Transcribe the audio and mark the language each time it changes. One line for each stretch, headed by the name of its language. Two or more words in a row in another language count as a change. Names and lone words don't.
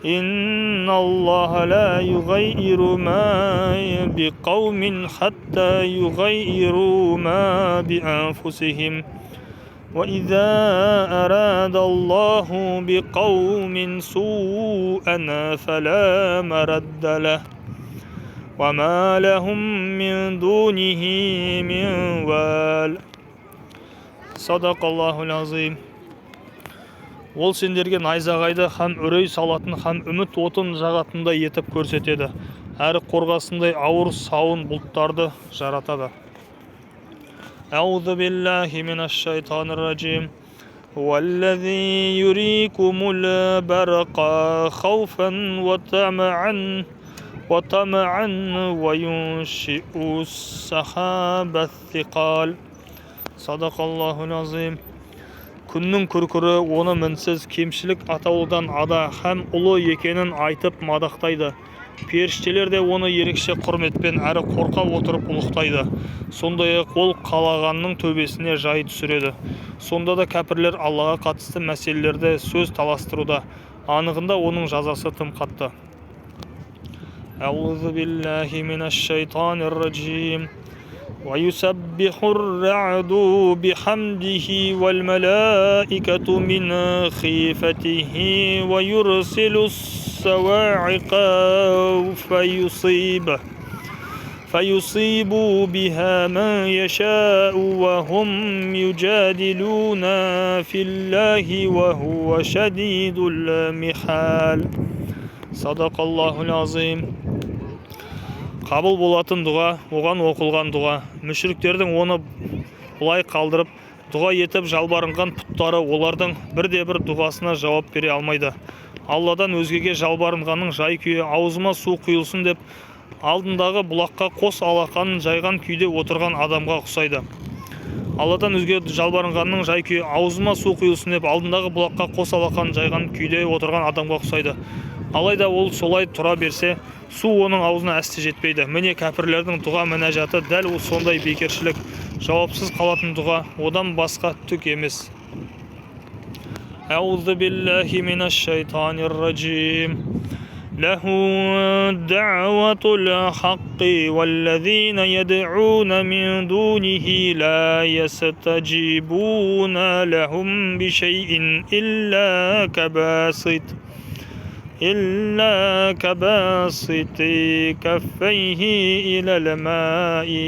Arabic: إن الله لا يغير ما بقوم حتى يغيروا ما بأنفسهم وإذا أراد الله بقوم سوءا فلا مرد له وما لهم من دونه من وال. صدق الله العظيم.
Kazakh: Ол сендерге найзағайды һәм үрей салатын һәм үміт отын жағатындай етіп көрсетеді. Әрі қорғасындай ауыр сауын бұлттарды жаратады.
Arabic: أعوذ بالله من الشيطان الرجيم. والذي يريكم البرق خوفا وطمعا وينشئ السحاب الثقال. صدق الله العظيم.
Kazakh: Күннің күркірі оны мінсіз кемшілік атаулыдан ада һәм ұлы екенін айтып мадақтайды. Періштелер де оны ерекше құрметпен әрі қорқа отырып ұлықтайды. Сондай-ақ ол қалағанның төбесіне жай түсіреді. Сонда да кәпірлер Аллаға қатысты мәселелерді сөз таластыруда. Анығында оның жазасы тым қатты.
Arabic: أعوذ بالله من الشيطان الرجيم. ويسبح الرعد بحمده والملائكة من خيفته ويرسل الصواعق فيصيب بها من يشاء وهم يجادلون في الله وهو شديد المحال. صدق الله العظيم.
Kazakh: Қабыл болатын дұға, оған оқылған дұға. Мүшриктердің оны бұлай қалдырып, дұға етіп жалбарынған пұттары олардың бірде-бір дұғасына жауап бере алмайды. Алладан өзгеге жалбарынғанның жай-күйі аузыма су құйылсын деп, алдындағы бұлаққа қос алақанын жайған күйде отырған адамға ұқсайды. Алладан өзге жалбарынғанның жай-күйі аузыма су құйылсын деп, алдындағы бұлаққа қос алақанын жайған күйде отырған адамға ұқсайды. Алайда ол солай тұра берсе, су оның аузына әсте жетпейді. Міне кәпірлердің дұға мінәжаты дәл сондай бекершілік, жауапсыз қалатын дұға, одан басқа түк емес.
Arabic: أعوذ بالله من الشيطان الرجيم. له دعوة الحق والذين يدعون من دونه لا يستجيبون لهم بشيء إلا كباسط كفيه إلى الماء